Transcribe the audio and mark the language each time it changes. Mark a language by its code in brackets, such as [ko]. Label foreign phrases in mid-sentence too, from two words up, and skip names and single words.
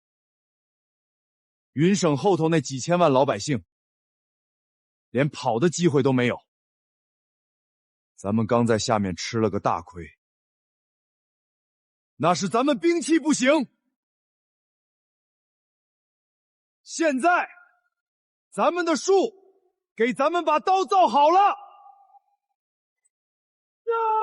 [zh] 雲省後頭那幾千萬老百姓連跑的機會都沒有。咱們剛在下面吃了個大虧，那是咱們兵器不行。現在咱們的樹給咱們把刀造好了，呀！